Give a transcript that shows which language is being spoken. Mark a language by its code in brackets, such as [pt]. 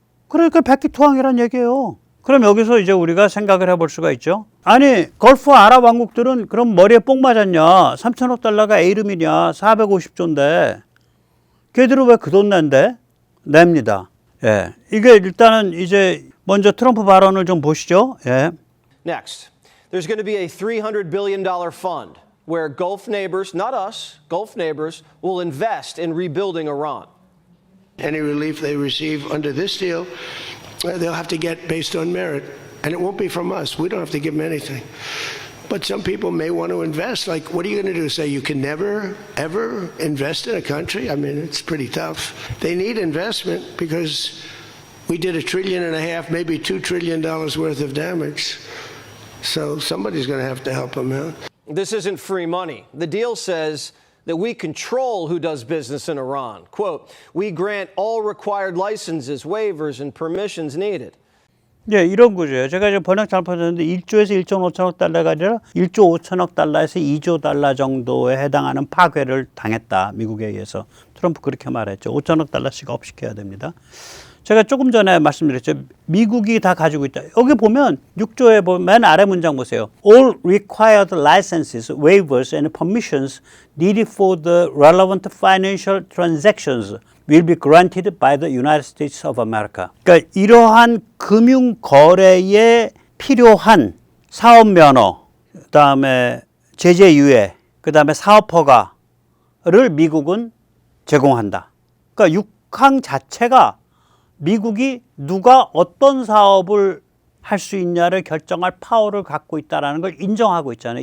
[ko] 그러니까 백기토항이란 얘기예요. 그럼 여기서 이제 우리가 생각을 해볼 수가 있죠. 아니 걸프 아랍 왕국들은 그럼 머리에 뽕 맞았냐. 3천억 달러가 애 이름이냐. 450조인데 걔들은 왜 그 돈 낸대? 냅니다. 예, 이게 일단은 이제 먼저 트럼프 발언을 좀 보시죠. 예. [en] Next, there's going to be a $300 billion fund where Gulf neighbors, not us, Gulf neighbors, will invest in rebuilding Iran. Any relief they receive under this deal, they'll have to get based on merit. And it won't be from us. We don't have to give them anything. But some people may want to invest. Like, what are you going to do? Say you can never, ever invest in a country? I mean, it's pretty tough. They need investment because we did $1.5 trillion, maybe $2 trillion worth of damage. So somebody's going to have to help them out. This isn't free money. The deal says that we control who does business in Iran. Quote, we grant all required licenses, waivers, and permissions needed. [ko] 예, 이런 구조예요. 제가 지금 번역 잘못했는데 1조에서 1.5천억 달러가 아니라 1조 5천억 달러에서 2조 달러 정도에 해당하는 파괴를 당했다. 미국에 의해서. 트럼프 그렇게 말했죠. 5천억 달러씩 업시켜야 됩니다. 제가 조금 전에 말씀드렸죠. 미국이 다 가지고 있다. 여기 보면 6조에 보면 맨 아래 문장 보세요. [en] All required licenses, waivers and permissions needed for the relevant financial transactions will be granted by the United States of America. [ko] 그러니까 이러한 금융 거래에 필요한 사업 면허, 그다음에 제재 유예, 그다음에 사업 허가를 미국은 제공한다. 그러니까 6항 자체가 미국이 누가 어떤 사업을 할 수 있냐를 결정할 파워를 갖고 있다는 걸 인정하고 있잖아요.